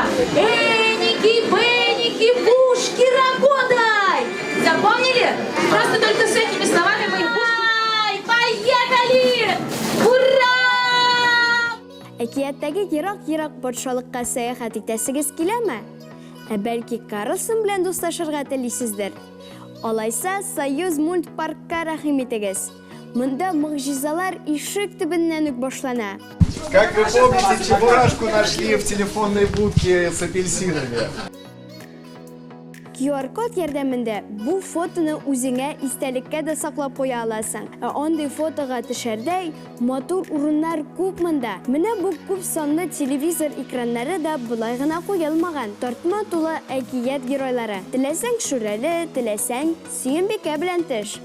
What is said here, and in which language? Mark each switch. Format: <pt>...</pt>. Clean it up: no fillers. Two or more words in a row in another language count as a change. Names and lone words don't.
<ru>Эники, беники, пушки, ракодай. Запомнили? Просто только с этими словами мы их будем. Поехали! Ура!</ru> <tt>Әкияттәге йырақ-йырақ патшалыкка сәяхәт итәсегез киләме? Бәлки Карлсон белән дуслашырга телисездер. Алайса, Союз мультпаркка рәхим итегез. Монда мөгъҗизалар ишек төбеннән үк башлана.</tt> <ru>Как вы помните, чебурашку нашли в телефонной будке с апельсинами?</ru> <tt>QR-код ярдәмендә бу фотоны үзеңә истәлеккә дә саклап куя аласың. Андый фотога төшәрдәй матур урыннар күп монда. Менә бу күп санлы телевизор экраннары да болай гына куелмаган. Тартма тулы әкият геройлары. Теләсәң Шүрәле, теләсәң Сөембикә белән төш.</tt>